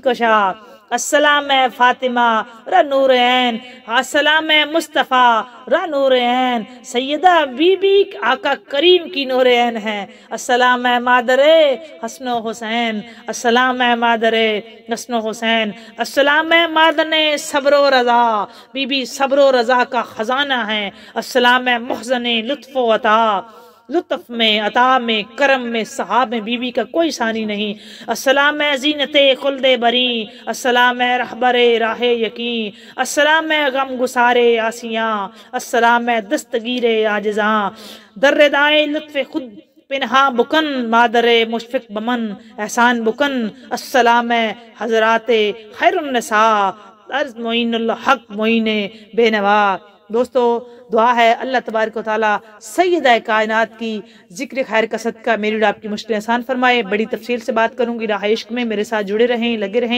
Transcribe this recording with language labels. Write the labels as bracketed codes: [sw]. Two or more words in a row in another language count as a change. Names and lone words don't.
[fa] کشا، السلام ہے فاطمہ را نور عین، السلام ہے مصطفیٰ را نور عین، [ur] سیدہ بی بی آقا کریم کی نور عین ہے، [fa] السلام ہے مادر حسن و حسین، السلام ہے مادر حسن و حسین، السلام ہے مادن صبر و رضا، [ur] بی بی صبر و رضا کا خزانہ ہے، [fa] السلام ہے محزن لطف و عطا، [ur] لطف میں، عطا میں، کرم میں، صحاب میں بی بی کا کوئی ثانی نہیں، [fa] السلام ہے زینت خلد بری، السلام ہے رہبر راہ یقین، السلام ہے غم گسار آسیاں، السلام ہے دستگیر عاجزاں، در دائے لطف خود پنہا بکن، مادر مشفق بمن احسان بکن، السلام ہے حضرات خیر النساء، عرض معین الحق معین بے نوا۔ [ur] دوستو دعا ہے اللہ تبارک و تعالیٰ سیدہ کائنات کی ذکر خیر کا صدقہ میری اور آپ کی مشکلیں آسان فرمائے۔ بڑی تفصیل سے بات کروں گی، راہ عشق میں میرے ساتھ جڑے رہیں، لگے رہیں۔